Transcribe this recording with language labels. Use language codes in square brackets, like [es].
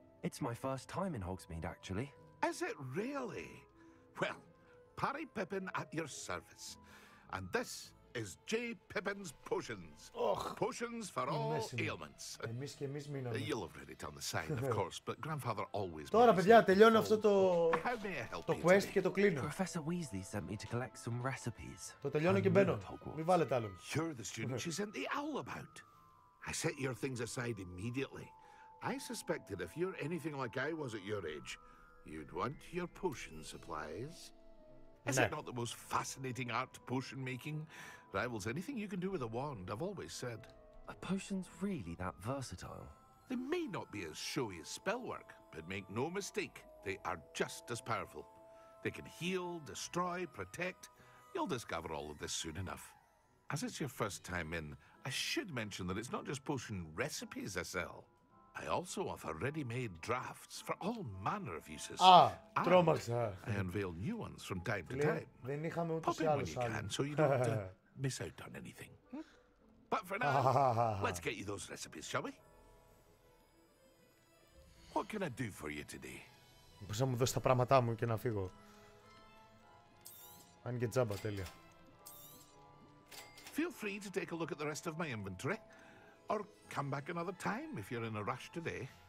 [en] It's my first time in Hogsmeade, actually. Is it really? Well, Parry Pippin at your service. And this is J. Pippin's Potions. Potions for all ailments. You'll have read it on the sign, of course, but Grandfather always... [el] Τώρα, παιδιά, τελειώνω αυτό το quest και το κλείνω. [en] Professor Weasley sent me to collect some recipes. [el] Το τελειώνω και μπαίνω. Μην βάλετε άλλον. [en] You're the student she sent the owl about. I set your things aside immediately. I suspected if you're anything like I was at your age, you'd want your potion supplies. Is it not the most fascinating art, potion making? Rivals anything you can do with a wand, I've always said. Are potions really that versatile? They may not be as showy as spellwork, but make no mistake, they are just as powerful. They can heal, destroy, protect. You'll discover all of this soon enough. As it's your first time in, I should mention that it's not just potion recipes I sell. I also offer ready-made drafts for all manner of uses. [el] Τρόμαξα. [en] I unveil new ones from time to time. [el] Δεν είχαμε ούτως ή άλλως άλλον. [en] So you don't miss out on anything. But for now, let's get you those recipes, shall we? What can I do for you today? [el] Πώς να μου δώσει τα πράγματά μου και να φύγω. Αν και τζάμπα, τέλεια. [en] Feel free to take a look at the rest of my inventory. Or come back another time if you're in a rush today.